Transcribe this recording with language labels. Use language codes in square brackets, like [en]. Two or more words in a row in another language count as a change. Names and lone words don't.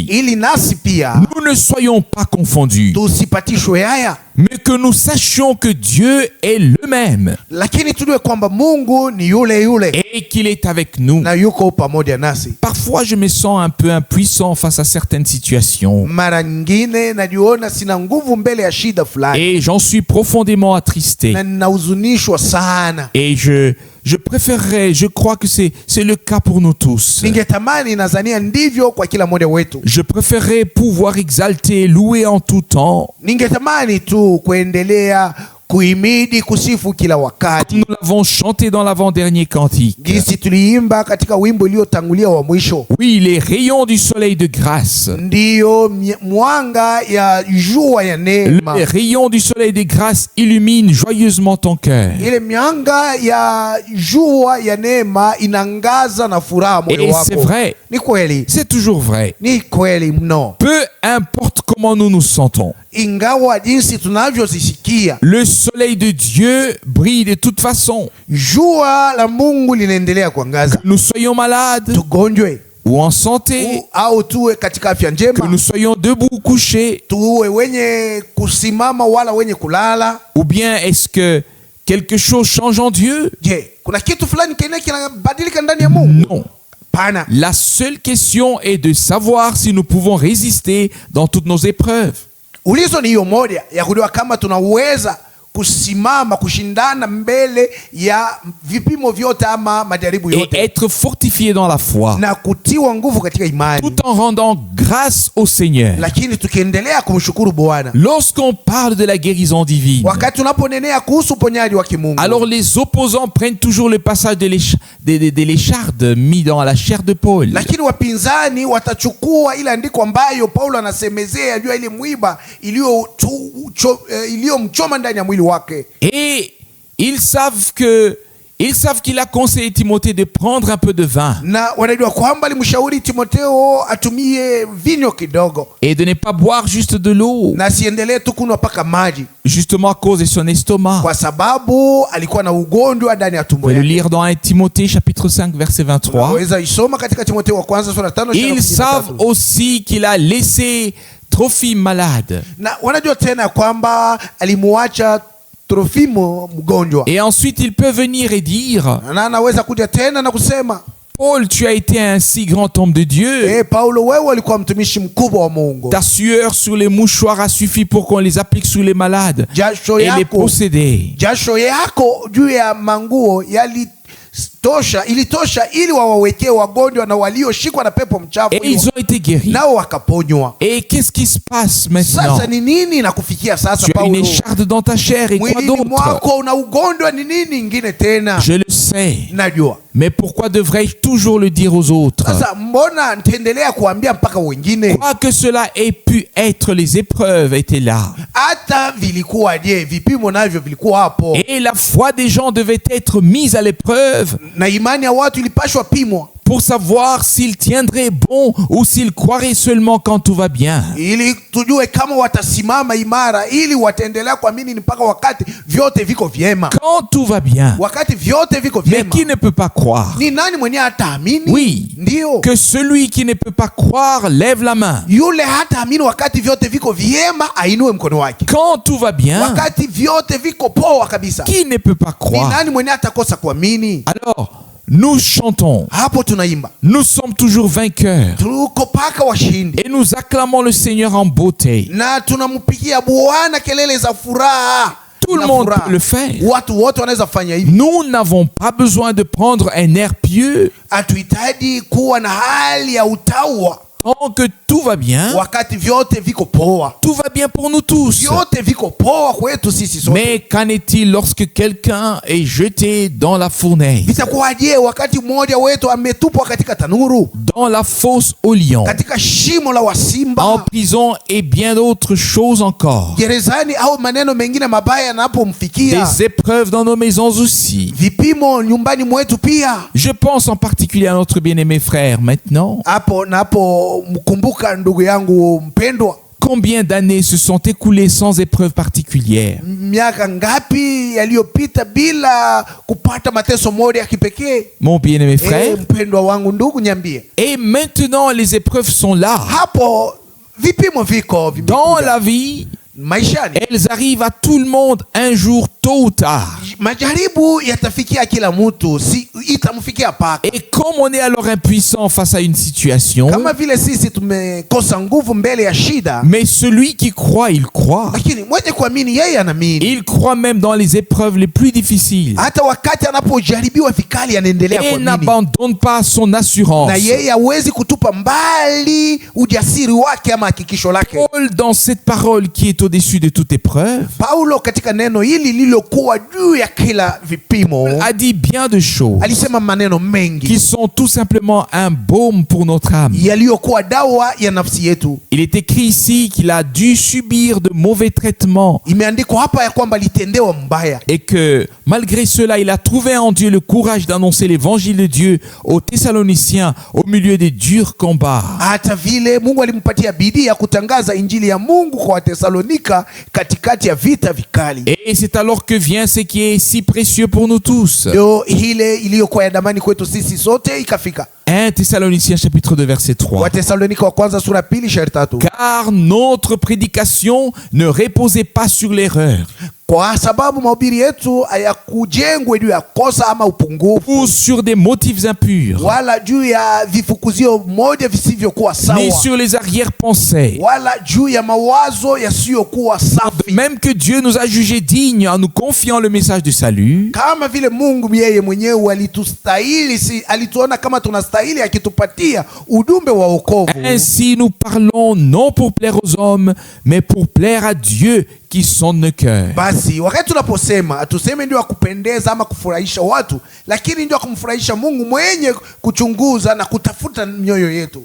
[sw] ili nasi pia [fr] nous ne soyons pas confondus, [sw] tusipatishwe haya, [fr] mais que nous sachions que Dieu est le même [sw] lakini tujue kwamba Mungu ni yule yule [fr] et qu'il est avec nous. [sw] na yuko pamoja nasi. [fr] Parfois, je me sens un peu impuissant face à certaines situations [sw] Mara nyingine najiona sina nguvu mbele ya shida fulani, [fr] et j'en suis profondément attristé. [sw] na ninahuzunishwa sana. [fr] Et je préférerais, je crois que c'est le cas pour nous tous. [sw] Ningetamani, nadhania ndivyo kwa kila mmoja wetu. [fr] Je préférerais pouvoir exalter, louer en tout temps, [sw] Ningetamani tu kuendelea kuhimidi, kusifu kila wakati, [fr] comme nous l'avons chanté dans l'avant-dernier cantique. [sw] jinsi tuliimba katika wimbo uliotangulia wa mwisho. [fr] Oui, les rayons du soleil de grâce. [sw] Ndiyo mwanga ya jua ya neema. [fr] Les rayons du soleil de grâce illuminent joyeusement ton cœur. [sw] Ile mianga ya jua ya neema inangaza na furaha moyo [fr] Et [sw] wako. [fr] c'est vrai, [sw] Ni kweli, [fr] c'est toujours vrai. [sw] ni kweli mno. [fr] Peu importe comment nous nous sentons, [sw] Ingawa jinsi tunavyozisikia, [fr] le soleil de Dieu brille de toute façon. [sw] jua la Mungu linaendelea kuangaza. [fr] Que nous soyons malades [sw] Tugonjwe [fr] ou en santé, [sw] au tuwe katika afya [fr] que [sw] njema, [fr] nous soyons debout ou couchés, [sw] tuwe wenye kusimama wala wenye kulala. [fr] ou bien est-ce que quelque chose change en Dieu? [sw] Je, kuna kitu fulani kinabadilika ndani ya Mungu? [fr] Non. [sw] Pana. [fr] La seule question est de savoir si nous pouvons résister dans toutes nos épreuves. [sw] Ulizo ni hiyo moja ya kujua kama tunaweza kusimama kushindana mbele ya vipimo vyote ama majaribu [fr] Et [sw] yote, [fr] être fortifié dans la foi, [sw] na kutiwa nguvu katika imani, [fr] tout en rendant grâce au Seigneur. [sw] lakini tukiendelea kumshukuru Bwana. [fr] Lorsqu'on parle de la guérison divine, [sw] Wakati tunaponenea kuhusu uponyaji wa kimungu, [fr] alors les opposants prennent toujours le passage de l'écharde mis dans la chair de Paul. [sw] lakini wapinzani watachukua ile andiko ambayo Paulo anasemezea juu ya ile mwiba iliyomchoma ndani ya mwili wake. [fr] Et ils savent qu'il a conseillé Timothée de prendre un peu de vin [sw] Na wanajua kwamba alimshauri Timotheo atumie vinyo kidogo [fr] et de ne pas boire juste de l'eau, [sw] na asiendelee tu kunywa paka maji, [fr] justement à cause de son estomac. [sw] kwa sababu alikuwa na ugonjwa ndani ya [fr] On [sw] tumbo [fr] peut le [sw] yake. [fr] lire dans 1 Timothée chapitre 5 verset 23. [sw] Unaweza isoma katika Timotheo wa kwanza sura 5 [fr] Ils savent aussi qu'il a laissé Trophime malade. [sw] na wanajua tena kwamba alimuacha Trofimo mgonjwa, [fr] Et ensuite il peut venir et dire: [sw] na anaweza kuja tena na kusema, [fr] Paul, tu as été un si grand homme de Dieu. [sw] Paulo, wewe alikuwa mtumishi mkubwa wa Mungu. [fr] Ta sueur sur les mouchoirs a suffi pour qu'on les applique sur les malades [sw] Jasho [fr] et les [sw] yako, [fr] posséder. [sw] jasho yako juu ya manguo ilitosha ili wawawekee wagonjwa na walioshikwa na pepo mchafu, [fr] Et ils ont été guéris. [sw] nao wakaponywa. [fr] Et qu'est-ce qui se passe maintenant? [sw] Sasa ni nini nakufikia sasa, [fr] Tu as une [sw] Paulo? [fr] écharde dans ta chair et quoi [sw] Mwilini [fr] d'autre? [sw] mwako una ugonjwa, ni nini ingine tena? [fr] Je le sais. [sw] Najua. [fr] Mais pourquoi devrais-je toujours le dire aux autres? [sw] Sasa mbona nitaendelea kuambia mpaka wengine? [fr] Quoi que cela ait pu être, les épreuves étaient là. [sw] Hata vilikuwa je, vipimo navyo vilikuwa hapo, [fr] Et la foi des gens devait être mise à l'épreuve [sw] na imani ya watu ilipashwa pimwa [fr] pour savoir s'ils tiendraient bon ou s'ils croiraient seulement quand tout va bien. [sw] ili tujue kama watasimama imara, ili wataendelea kuamini mpaka wakati vyote viko vyema. [fr] Quand tout va bien. [sw] Wakati vyote viko [fr] Mais [sw] vyema, [fr] qui ne peut pas croire? [sw] ni nani mwenye hataamini? [fr] Oui. [sw] Ndio, [fr] Que celui qui ne peut pas croire lève la main. [sw] yule hataamini wakati vyote viko vyema ainue mkono wake. [fr] Quand tout va bien, [sw] Wakati vyote viko poa kabisa, [fr] qui ne peut pas [sw] ni [fr] croire? [sw] nani mwenye hatakosa kuamini? [fr] Alors, nous chantons. [sw] Hapo tunaimba, [fr] Nous sommes toujours vainqueurs. [sw] tuko paka washindi, [fr] Et nous acclamons le Seigneur en beauté. [sw] na tunampigia Bwana kelele za furaha. [fr] Tout le [sw] Na [fr] monde [sw] furaha. [fr] peut le faire. [sw] Watu wote wanaweza fanya hivi. [fr] Nous n'avons pas besoin de prendre un air pieux [sw] Hatuhitaji kuwa na hali ya utaua [fr] tant que tout va bien. [sw] wakati vyote viko poa. [fr] Tout va bien pour nous tous. [sw] Vyote viko poa kwetu sisi sote. [fr] Mais qu'en est-il lorsque quelqu'un est jeté dans la fournaise, [sw] Vitakuwaje wakati mmoja wetu ametupwa katika tanuru, [fr] dans la fosse au lion, [sw] katika shimo la [fr] en [sw] wasimba, [fr] prison et bien d'autres choses encore? [sw] gerezani, au maneno mengine mabaya yanapomfikia, [fr] Des épreuves dans nos maisons aussi. [sw] vipimo nyumbani mwetu pia. [fr] Je pense en particulier à notre bien-aimé frère maintenant. [sw] Hapo napo mkumbuka ndugu yangu mpendwa, [fr] Combien d'années se sont écoulées sans épreuve particulière? [sw] miaka ngapi yaliyopita bila kupata mateso moja ya kipekee? [fr] Mon bien-aimé frère. [sw] Mpendwa wangu, ndugu, niambie, [fr] Et maintenant, les épreuves sont là. [sw] hapo vipimo viko [fr] Dans [sw] vimekuja [fr] la vie, [sw] maishani. [fr] elles arrivent à tout le monde un jour, tôt ou tard. [sw] Majaribu yatafikia kila mtu, si itamfikia paka. [fr] Et comme on est alors impuissant face à une situation, [sw] Kama vile sisi tumekosa nguvu mbele ya shida, [fr] mais celui qui croit, il croit. [sw] lakini mwenye kuamini yeye anaamini. [fr] Il croit même dans les épreuves les plus difficiles. [sw] Hata wakati anapojaribiwa vikali anaendelea [fr] Et [sw] kuamini, [fr] n'abandonne pas son assurance. [sw] na yeye hawezi kutupa mbali ujasiri wake ama hakikisho lake. [fr] Paul, dans cette parole qui est au-dessus de toute épreuve, [sw] Paulo katika neno hili lililokuwa juu ya kila vipimo [fr] a dit bien de choses [sw] alisema maneno mengi [fr] qui sont tout simplement un baume pour notre âme. [sw] yaliyokuwa dawa ya nafsi yetu. [fr] Il est écrit ici qu'il a dû subir de mauvais traitements [sw] Imeandikwa hapa ya kwamba alitendewa mbaya, [fr] et que malgré cela, il a trouvé en Dieu le courage d'annoncer l'évangile de Dieu aux Thessaloniciens au milieu des durs combats. [sw] hata vile Mungu alimpatia bidii ya kutangaza injili ya Mungu kwa Watesalonika katikati ya vita vikali. [fr] Et c'est alors que vient ce qui est est si précieux pour nous tous. [sw] ndio ile iliyokuwa ya damani kwetu sisi sote ikafika. [fr] 1 Thessaloniciens chapitre 2 verset 3. [sw] Wathesalonika wa kwanza sura pili shairi 3. [fr] Car notre prédication ne reposait pas sur l'erreur [sw] Kwa sababu mahubiri yetu hayakujengwe juu ya kosa ama upungufu, [fr] ou sur des motifs impurs, [sw] wala juu ya vifukuzio moja visivyokuwa ni sawa, [fr] sur les arrière-pensées. [sw] wala juu ya mawazo yasiyokuwa safi. [fr] Même que Dieu nous a jugés dignes en nous confiant le message du salut, [sw] Kama vile Mungu yeye mwenyewe alitustahili, alituona kama tunastahili, akitupatia ujumbe wa wokovu. [fr] ainsi nous parlons non pour plaire aux hommes, mais pour plaire à Dieu qui sonde nos cœurs. [sw] Basi wakati tunaposema atuseme ndio akupendeza ama kufurahisha watu, lakini ndio kumfurahisha Mungu mwenye kuchunguza na kutafuta mioyo yetu.